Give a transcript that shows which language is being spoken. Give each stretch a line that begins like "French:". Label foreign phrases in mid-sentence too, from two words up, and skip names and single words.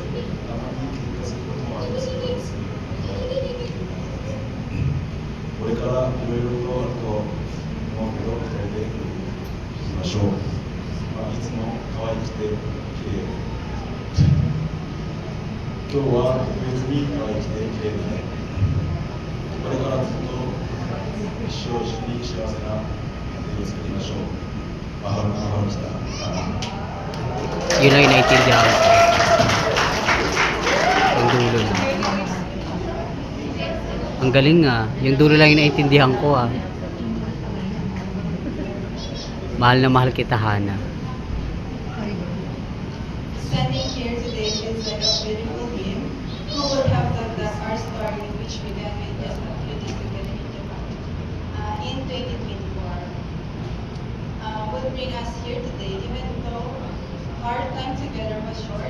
Japanese: たまに喧嘩することもありますけど、すぐに考えていける中で、これからいろいろとあると思うけど、2人でいきましょう。いつも可愛くて綺麗。今日は特別に可愛くて綺麗だね。これからずっと一生一緒に幸せな家庭を作りましょう。
Filipino: mahal na mahal kita. Yun lang yung naiintindihan ko. Yung dulo lang. Ang galing nga. Yung dulo lang yung naiintindihan ko ah. Mahal na mahal kita, Hana.
English: Standing here today feels like a beautiful dream. Who would have thought that our story, which began with just a few days together in Japan, in 2024, would bring us here today, even though our time together was short.